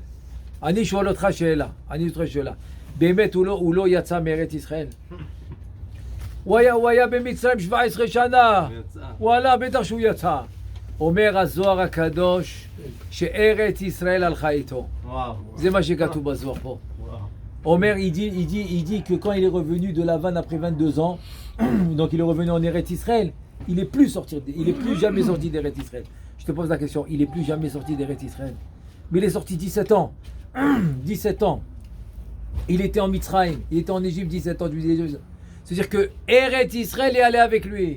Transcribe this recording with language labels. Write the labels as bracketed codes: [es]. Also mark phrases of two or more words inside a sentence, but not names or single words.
[he] אני שואל אותך שאלה, באמת הוא לא יצא מארץ ישראל? הוא היה במצרים 17 שנה, וואלה, בטח שהוא יצא. אומר הזוהר הקדוש שארץ ישראל הלכה איתו. זה מה שכתוב בזוהר פה. אומר, [fr] il dit que quand il est revenu de Lavan après 22 ans, donc il est revenu en Eretz Israël, il est plus jamais sorti d'Eretz Israël. Je te pose la question, il est plus jamais sorti d'Eretz Israël. Mais il est sorti 17 ans. 17 ans. Il était en Mitzrayim, il était en Égypte 17 ans. C'est-à-dire que Eretz Israël est allé avec lui.